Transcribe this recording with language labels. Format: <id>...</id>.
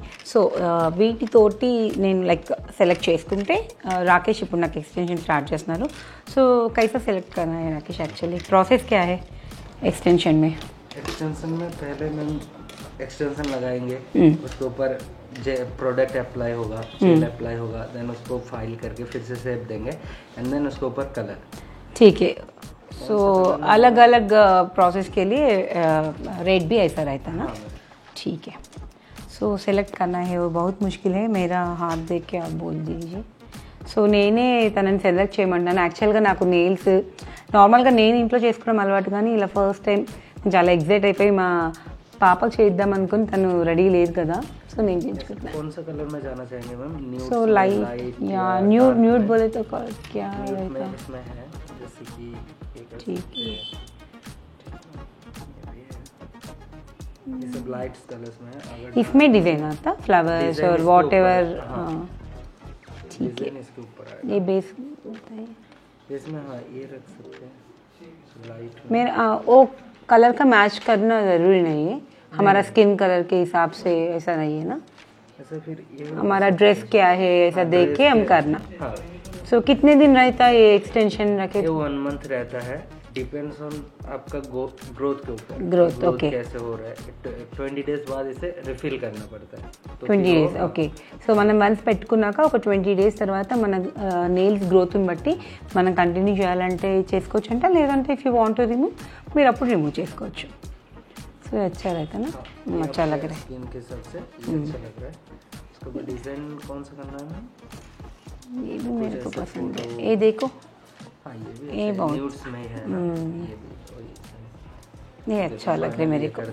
<te>So వీటితోటి నేను like select చేసుకుంటే రాకేష్ ఇప్పుడు నాకు एक्सटेंशन स्टार्ट చేస్తున్నారు.</te> <hi>సో कैसा सेलेक्ट करना है राकेश? एक्चुअली प्रोसेस क्या है एक्सटेंशन में? एक्सटेंशन में पहले हम एक्सटेंशन लगाएंगे, उसके ऊपर प्रोडक्ट अप्लाई होगा, जेल अप्लाई होगा, देन उसको फाइल करके फिर से शेप देंगे एंड देन उसके ऊपर कलर. ठीक है. सो अलग अलग प्रोसेस के लिए रेट भी ऐसा रहता है ना? ठीक है. సో సెలెక్ట్ కన్నా है वो बहुत मुश्किल है, मेरा हाथ देख के आप बोल दीजिए.</hi> <te>సో నేనే తనని సెలెక్ట్ చేయమంటాను. యాక్చువల్గా నాకు నెయిల్స్ నార్మల్గా నేను ఇంట్లో చేసుకోవడం అలవాటు, కానీ ఇలా ఫస్ట్ టైం చాలా ఎగ్జైట్ అయిపోయి మా పాపకు చేద్దాం అనుకుని తను రెడీ లేదు కదా, సో నేను చేయించుకుంటున్నాను.</te> <hi>कौन सा कलर में जाना चाहेंगे मैम? न्यूड. సో लाइट या न्यूड. न्यूड बोले तो क्या रहता है? इसमें है जैसे कि ठीक है, ये सब लाइट कलर्स में है. अगर इसमें डिजाइन आता फ्लावर्स और वॉट एवर. ठीक है, इसके ऊपर ये बेस होता है इसमें. हाँ ये रख सकते हैं लाइट में. मेरा वो कलर का मैच करना ज़रूरी नहीं है, हमारा स्किन कलर के हिसाब से ऐसा नहीं है ना. ऐसा फिर ये हमारा ड्रेस क्या है ऐसा देख के हम करना. हाँ सो कितने दिन रहता है ये एक्सटेंशन रखे? ये 1 मंथ रहता है, डिपेंड्स ऑन आपका ग्रोथ के ऊपर.</hi> <en>Growth, okay.</en> <hi>कैसे हो रहा है. 20 डेज बाद इसे रिफिल करना पड़ता है. तो</hi> <en>20 days. Okay.</en> <te>సో మనం వన్స్ పెట్టుకున్నాక ఒక 20 డేస్ తర్వాత మన నెయిల్స్ గ్రోత్ని బట్టి మనం కంటిన్యూ చేయాలంటే చేసుకోవచ్చు అంట, లేదంటే</te> <en>if you want to remove</en> <te>మీరు అప్పుడు రిమూవ్ చేసుకోవచ్చు.</te> <hi>సో अच्छा रहता है ना, अच्छा लग रहा है. स्किन के हिसाब से ये अच्छा लग रहा है. इसके बाद डिजाइन कौन सा करना है मैम? ये भी मेरे को पसंद है. ये देखो, हाँ ये भी ये बहुत न्यूड्स में है ना. ये भी वही ये अच्छा लग रहा है मेरे को.</hi>